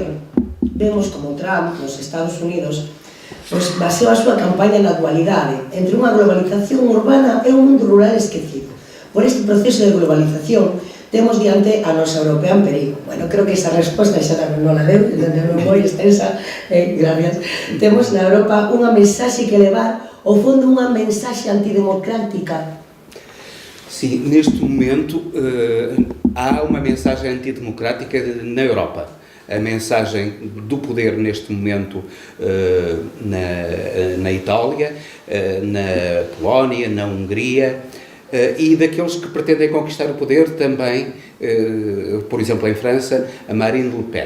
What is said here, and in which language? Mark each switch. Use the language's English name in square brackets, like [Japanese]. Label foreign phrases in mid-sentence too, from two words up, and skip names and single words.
[Galician] Vemos como Trump, nos Estados Unidos, pois baseou a súa campaña na dualidade entre unha globalización urbana e un mundo rural esquecido. Por este proceso de globalización temos diante a nosa europea en perigo. Bueno, creo que esa resposta xa non la deu, non moi extensa, gracias. Temos na Europa unha mensaxe que levar, ao fondo unha mensaxe antidemocrática. [Portuguese] Sim, neste momento há uma mensagem antidemocrática na Europa. A mensagem do poder neste momento na Itália, na Polónia, na Hungria, e daqueles que pretendem conquistar o poder também, por exemplo, em França, a Marine Le Pen.